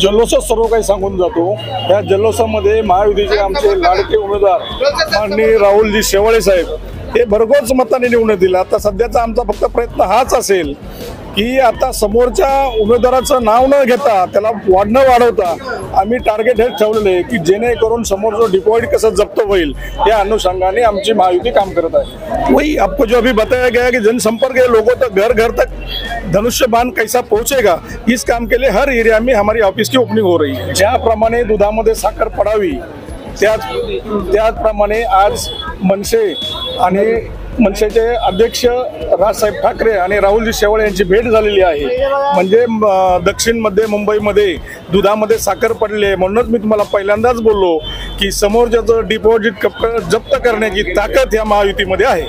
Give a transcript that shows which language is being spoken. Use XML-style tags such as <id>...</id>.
<mr>जल्लोषात सर्व काही सांगून जातो। या जल्लोषामध्ये महायुतीचे आमचे लाडके उमेदवार माननीय राहुलजी शेवाळे साहेब हे भरघोस मताने निवडून येतील। आता सध्याचा आमचा फक्त प्रयत्न हाच असेल की आता समोरच्या उमेदवाराचं नाव न घेता त्याला वाढवता आम्ही टार्गेट हे ठेवलेले आहे की जेणेकरून समोरचं डिपॉझिट कसं जप्त होईल या अनुषंगाने आमची महायुती काम करत आहे।</mr> <hi>वही आपको जो अभी बताया गया कि जनसंपर्क लोगों तक घर घर तक धनुष्य बाण कैसा पहुंचेगा, इस काम के लिए हर एरिया में हमारी ऑफिस की ओपनिंग हो रही है।</hi> <mr>ज्याप्रमाणे दुधामध्ये साखर पडावी त्याचप्रमाणे आज मनसे आणि मनसेचे अध्यक्ष राजसाहेब ठाकरे आणि राहुलजी शेवाळे यांची भेट झालेली आहे। म्हणजे दक्षिण मध्य मुंबईमध्ये दुधामध्ये साखर पडली आहे, म्हणूनच मी तुम्हाला पहिल्यांदाच बोललो की समोरच्याचं डिपॉझिट जप्त करण्याची ताकद या महायुतीमध्ये आहे।</mr>